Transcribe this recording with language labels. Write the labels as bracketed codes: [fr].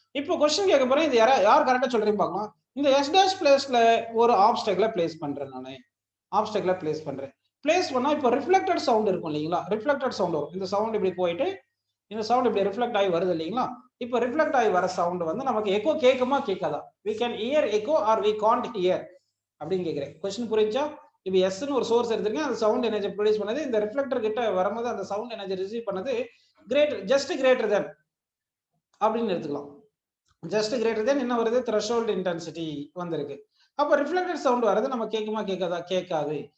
[ta] இப்போ கொஸ்டின் கேட்க போறேன், இது யார் கரெக்டா சொல்றீங்க பார்க்கலாம். இந்த எஸ் டேஷ் பிளேஸ்ல ஒரு ஆப்ஸ்டக்கிளை பிளேஸ் பண்றேன். நானு ஆப்ஸ்டக்கிளை பிளேஸ் பண்றேன். பிளேஸ் பண்ணா இப்போ ரிஃப்ளெக்டட் சவுண்ட் இருக்கும் இல்லைங்களா? ரிஃப்ளெக்டட் சவுண்ட் வரும். இந்த சவுண்ட் இப்படி போயிட்டு இந்த சவுண்ட் இப்படி ரிஃப்ளெக்ட் ஆகி வருது இல்லைங்களா? இப்போ ரிஃப்ளெக்ட் ஆகி வர சவுண்ட் வந்து நமக்கு எக்கோ கேட்குமா கேட்காதா? [en] we can hear echo or we can't hear [ta] அப்படின்னு கேட்கிறேன். கொஸ்டின் புரிஞ்சா? இப்போ எஸ்ன்னு ஒரு சோர்ஸ் எடுத்துருக்கேன், அந்த சவுண்ட் எனர்ஜி ப்ரொடியூஸ் பண்ணது இந்த ரிஃப்ளெக்டர் கிட்ட வரும்போது அந்த சவுண்ட் எனர்ஜி ரிசீவ் பண்ணது ஜஸ்ட் கிரேட்டர் தென் அப்படின்னு எடுத்துக்கலாம். ஜஸ்ட் கிரேட்டர் தென் என்ன வருது? த்ரெஷோல்ட் இன்டென்சிட்டி வந்திருக்கு. அப்போ ரிஃப்ளெக்டட் சவுண்ட் வரது நம்ம கேட்குமா கேட்காதா? கேட்காது.